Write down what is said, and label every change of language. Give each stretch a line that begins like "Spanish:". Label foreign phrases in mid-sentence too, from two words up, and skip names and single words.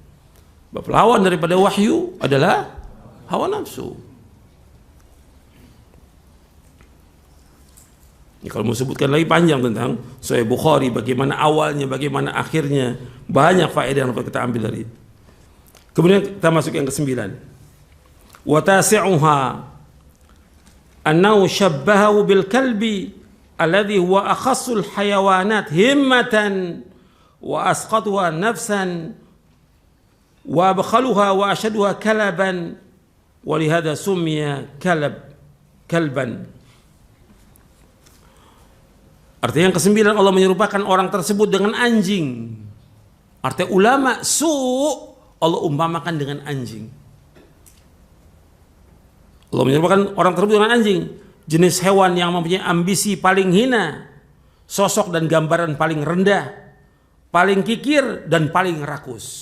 Indonesian: Lawan daripada wahyu adalah hawa nafsu. Ini kalau mau sebutkan lagi panjang tentang Sahih Bukhari, bagaimana awalnya, bagaimana akhirnya, banyak faedah yang kita ambil dari itu. Kemudian kita masuk yang ke-9.
Arabic: وتاسعها أنه شبهه بالكلب الذي هو أخس الحيوانات همة وأسقطها نفسا وأبخلها وأشدها كلبا ولهذا سمي كلبا.
Indonesian: Artinya yang ke-9, Allah menyerupakan orang tersebut dengan anjing. Artinya ulama Allah umpamakan dengan anjing. Allah menyerupakan orang tersebut dengan anjing, jenis hewan yang mempunyai ambisi paling hina, sosok dan gambaran paling rendah, paling kikir dan paling rakus.